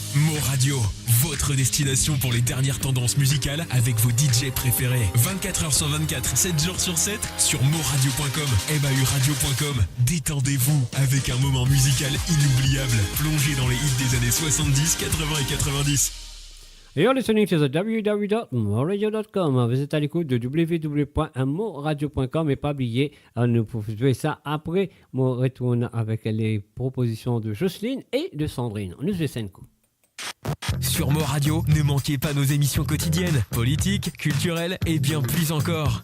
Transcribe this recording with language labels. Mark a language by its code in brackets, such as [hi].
[fr] Mo Radio, votre destination pour les dernières tendances musicales avec vos DJ préférés. 24h sur 24, 7 jours sur 7 sur moradio.com, mauradio.com. Détendez-vous avec un moment musical inoubliable, plongé dans les hits des années 70, 80 et 90. [en] You're listening to the www.moradio.com. [fr] Vous êtes à l'écoute de www.moradio.com et pas oublier, nous pouvons jouer ça après. On retourne avec les propositions de Jocelyne et de Sandrine. On nous fait 5 coups. Sur Mo Radio, ne manquez pas nos émissions quotidiennes, politiques, culturelles et bien plus encore.